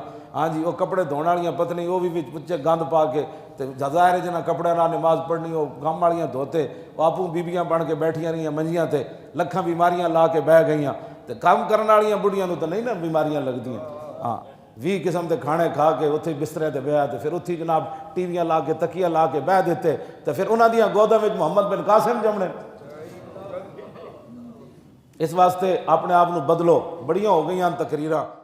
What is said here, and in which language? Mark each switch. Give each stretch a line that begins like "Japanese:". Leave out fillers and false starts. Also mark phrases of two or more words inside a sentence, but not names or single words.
Punjabi: ہاں جی وہ کپڑے دھونے والیاں پتنی وہ بھی پچھے گند پا کے تے ظاہر جنہاں کپڑے نال نماز پڑھنی وہ کم والیاں دھوتے، وہ آپوں بیبیاں بن کے بیٹھیاں رہیاں منجیاں تے لکھاں بیماریاں لا کے بہ گئیاں تے کام کرن والیاں بڑھیاں نوں تے نہیں نا بیماریاں لگدیاں، ہاں 20 قسم دے کھانے کھا کے اتھے بسترے تے بیٹھ تے پھر اتھی جناب ٹی ویاں لا کے تکیاں لا کے بہ دیتے تے پھر انہاں دیاں گوداں وچ محمد بن قاسم جمنے، اس واسطے اپنے آپ نو بدلو، بڑیاں ہو گئیاں تقریراں۔